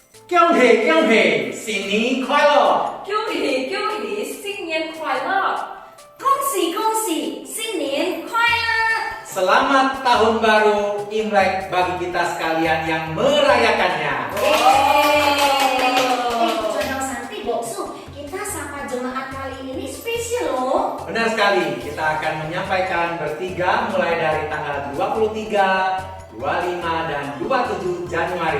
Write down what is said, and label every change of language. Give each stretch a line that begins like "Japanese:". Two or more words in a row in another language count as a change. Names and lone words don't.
Chinese: 恭喜恭喜，新年快乐！恭喜恭喜，新年快乐！恭喜恭喜，新年快乐!
Indonesian: Selamat tahun baru Imlek bagi kita sekalian yang merayakannya. Jodoh Santi, Boksu, kita sapa jemaat kali ini spesial loh. Benar sekali, kita akan menyampaikan bertiga mulai dari tanggal 23, 25 dan 27 Januari.